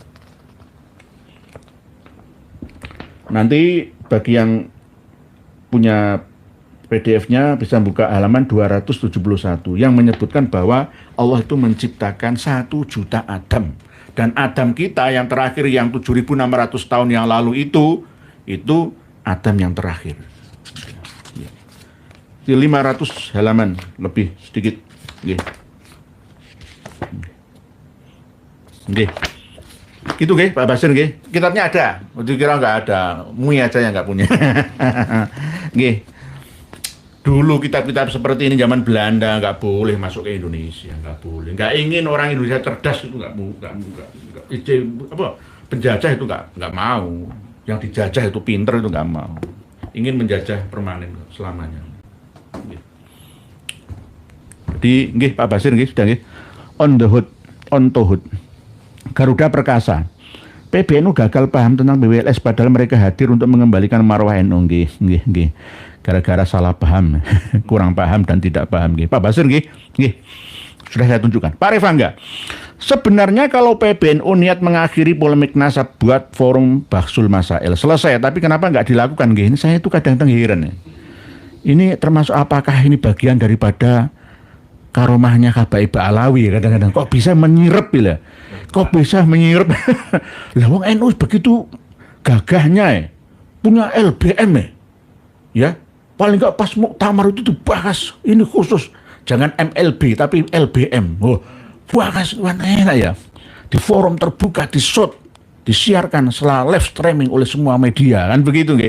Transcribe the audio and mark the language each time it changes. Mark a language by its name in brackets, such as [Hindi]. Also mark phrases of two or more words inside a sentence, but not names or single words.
[Indonesian] Nanti bagi yang punya PDF-nya bisa buka halaman 271 yang menyebutkan bahwa Allah itu menciptakan 1 juta Adam. Dan Adam kita yang terakhir yang 7.600 tahun yang lalu itu Adam yang terakhir. 500 halaman lebih sedikit. Nggih. Gitu nggih Pak Basir nggih. Kitabnya ada. Kira nggak ada. Mui aja yang nggak punya. Nggih. Dulu kitab-kitab seperti ini zaman Belanda nggak boleh masuk ke Indonesia, nggak boleh. Nggak ingin orang Indonesia cerdas itu nggak penjajah itu nggak mau. Yang dijajah itu pinter itu nggak mau. Ingin menjajah permanen selamanya. Jadi nggih Pak Basir nggih sudah nggih. On to hood. Garuda Perkasa. PBNU gagal paham tentang BWLS padahal mereka hadir untuk mengembalikan marwah NU nggih. Gara-gara salah paham, kurang paham dan tidak paham nggih. Pak Basir nggih. Sudah saya tunjukkan. Pak Revangga. Sebenarnya kalau PBNU niat mengakhiri polemik nasab buat forum Bahsul Masail selesai, tapi kenapa nggak dilakukan nggih? Ini saya itu kadang-kadang heran ya. Ini termasuk apakah ini bagian daripada karomahnya Habaib Alawi kadang-kadang kok bisa menyirep ya? Kok bisa menyirep? Lah wong NU begitu gagahnya punya LBM ya. Paling nggak pas muktamar itu dibahas ini khusus jangan MLB tapi LBM. Oh, bahas enak ya. Di forum terbuka, di shot, disiarkan setelah [English] live streaming [Indonesian] oleh semua media kan begitu nggih.